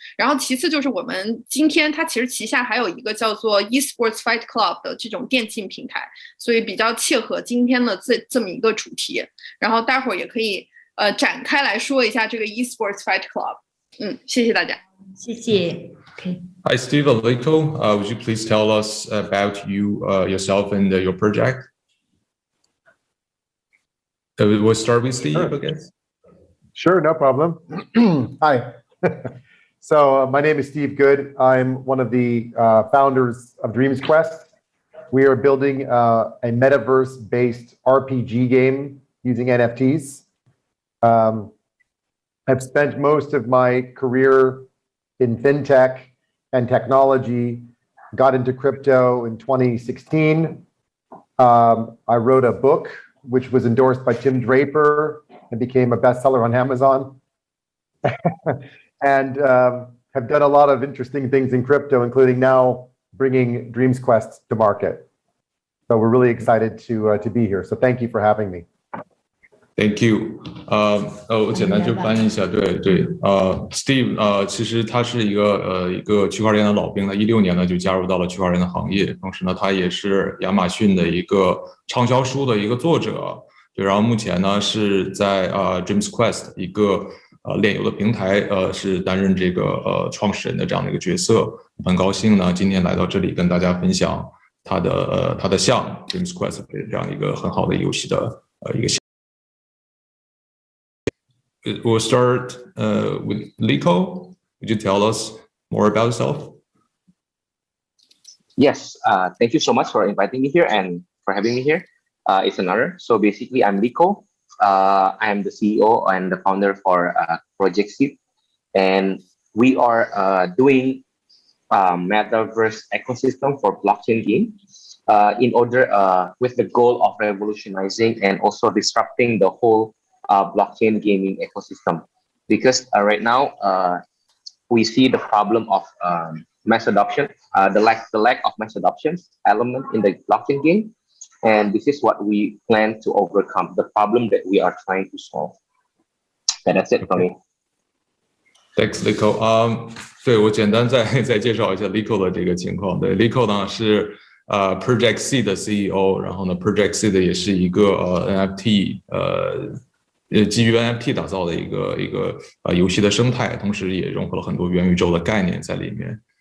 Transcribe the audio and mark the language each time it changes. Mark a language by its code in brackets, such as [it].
[zh] 然后其次就是我们今天它其实旗下还有一个叫做 esports Fight Club 的这种电竞平台，所以比较切合今天的这么一个主题。然后待会儿也可以展开来说一下这个 esports Fight Club。谢谢大家。谢谢。Okay. [en] Hi, Steve Aliko. Would you please tell us about yourself and your project? We'll start with Steve, I guess. Sure, no problem. Hi. So my name is Steve Good. I'm one of the founders of Dreams Quest. We are building a metaverse-based RPG game using NFTs. I've spent most of my career in fintech and technology, got into crypto in 2016. I wrote a book which was endorsed by Tim Draper and became a bestseller on Amazon. And have done a lot of interesting things in crypto, including now bringing Dreams Quest to market. So we're really excited to be here. So thank you for having me. Thank you. [zh] 我简单就翻译一下，对，Steve 其实他是一个区块链的老兵，他2016年呢就加入到了区块链的行业，同时呢他也是亚马逊的一个畅销书的一个作者，对，然后目前呢是在Dreams Quest 一个链游的平台是担任这个创始人的这样的一个角色，很高兴呢今天来到这里跟大家分享它的项目 Dreams Quest 这样一个很好的游戏的一个项目。 [en] We'll start with Liko. Would you tell us more about yourself? Yes, thank you so much for inviting me here and for having me here. It's an honor. So basically, I'm Liko. I am the CEO and the founder for Project Seed, and we are doing metaverse ecosystem for blockchain game in order with the goal of revolutionizing and also disrupting the whole blockchain gaming ecosystem. Because right now we see the problem of mass adoption, the lack of mass adoption element in the blockchain game, and this is what we plan to overcome, the problem that we are trying to solve. And that's it for me. Thanks, Liko. [zh] 对，我简单再介绍一下 Liko 的这个情况。对 ，Liko 呢是Project C 的 CEO， 然后呢 Project C 的也是一个NFT基于 NFT 打造的一个游戏的生态，同时也融合了很多元宇宙的概念在里面。